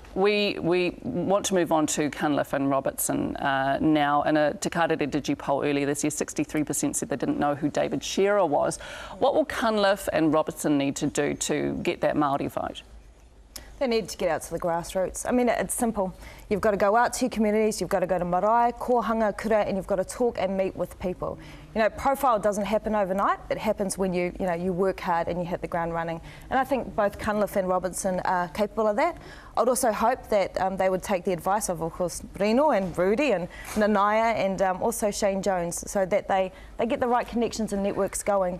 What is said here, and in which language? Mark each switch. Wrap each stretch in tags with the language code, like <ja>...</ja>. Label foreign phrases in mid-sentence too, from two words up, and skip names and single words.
<en>We want to move on to Cunliffe and Robertson now. In a Te Karere Digi poll earlier this year, 63% said they didn't know who David Shearer was. What will Cunliffe and Robertson need to do to get that Māori vote? They need to get out to the grassroots. I mean, it's simple. You've got to go out to your communities, you've got to go to</en> <mi>marae, kohanga, kura,</mi> <en>and you've got to talk and meet with people. You know, profile doesn't happen overnight. It happens when you work hard and you hit the ground running. And I think both Cunliffe and Robertson are capable of that. I'd also hope that they would take the advice of course, Rino and Rudy and Nanaia and also Shane Jones, so that they get the right connections and networks going.</en>